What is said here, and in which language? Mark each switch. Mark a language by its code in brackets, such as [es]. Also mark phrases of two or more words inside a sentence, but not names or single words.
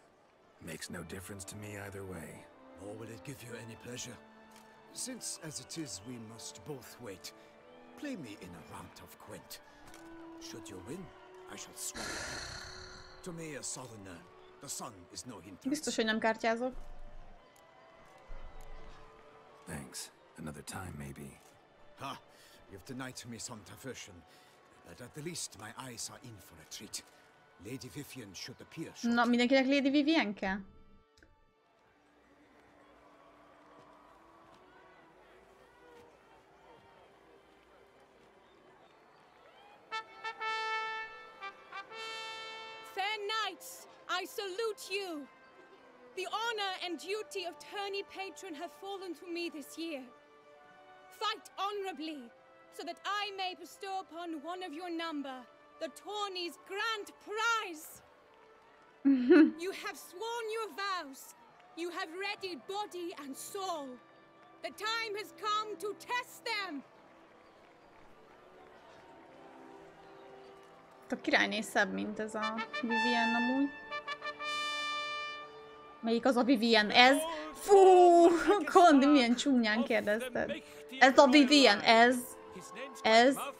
[en] Makes no difference to me either way. Nor will it give you any pleasure. Since, as it is, we must both wait, play me in a round of Gwent. Should you win, I shall swear it. To me, a southerner, the sun is no hindrance. [hu] Biztos, hogy nem kártyázok. [en] Thanks. Another time, maybe. Ha! You've denied me some diversion, but at the least my eyes are in for a treat. Lady Vivian should appear shortly. [hu] Na, mindenkinek Lady Vivian kell? [en] Fair knights, I salute you. The honor and duty of tourney patron have fallen to me this year. Fight honorably, so that I may bestow upon one of your number the tourney's grand prize. You have sworn your vows. You have readied body and soul. The time has come to test them. [hu] A királyné szebb, mint ez a Vivian amúgy. Melyik az a Vivian? Ez? Fú! Kondi, milyen csúnyán kérdezted. Ez a Vivian, ez? Ez?